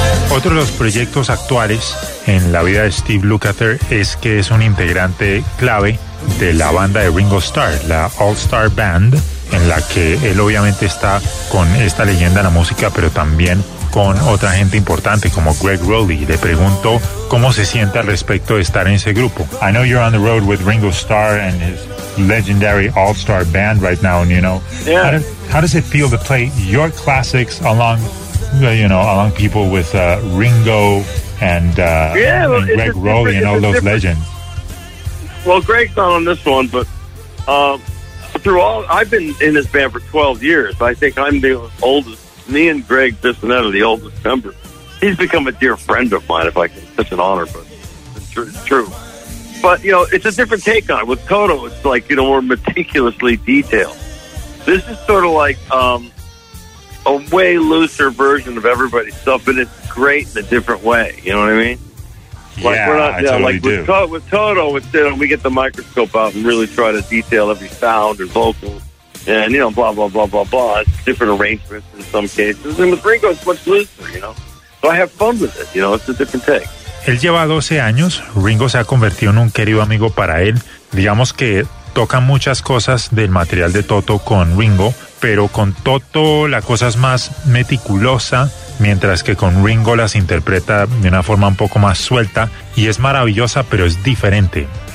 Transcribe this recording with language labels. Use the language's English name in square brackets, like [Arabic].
[Spanish] Otro de los proyectos actuales en la vida de Steve Lukather es que es un integrante clave de la banda de Ringo Starr, la All Star Band, en la que él obviamente está con esta leyenda de la música, pero también con otra gente importante como Greg Rowley. Le pregunto cómo se siente al respecto de estar en ese grupo. [English] I know you're on the road with Ringo Starr and his legendary All Star Band right now, and you know, yeah. How does it feel to play your classics along? You know, along people with Ringo and Greg Rowley and all those legends. Well, Greg's not on this one, but I've been in this band for 12 years. I think I'm the oldest. Me and Greg Bissonette are the oldest member. He's become a dear friend of mine. Such an honor, but it's true. But you know, it's a different take on it. With Toto, it's like, you know, more meticulously detailed. This is sort of like a way looser version of everybody's stuff, but it's great in a different way. You know what I mean? With Toto, we get the microscope out and really try to detail every sound and vocal, and you know, blah blah blah blah blah. It's different arrangements in some cases, and with Ringo, it's much looser. You know, so I have fun with it. You know, it's a different take. [Spanish] Él lleva 12 años. Ringo se ha convertido en un querido amigo para él. Digamos que toca muchas cosas del material de Toto con Ringo, pero con Toto la cosa es más meticulosa, mientras que con Ringo las interpreta de una forma un poco más suelta y es maravillosa, pero es diferente.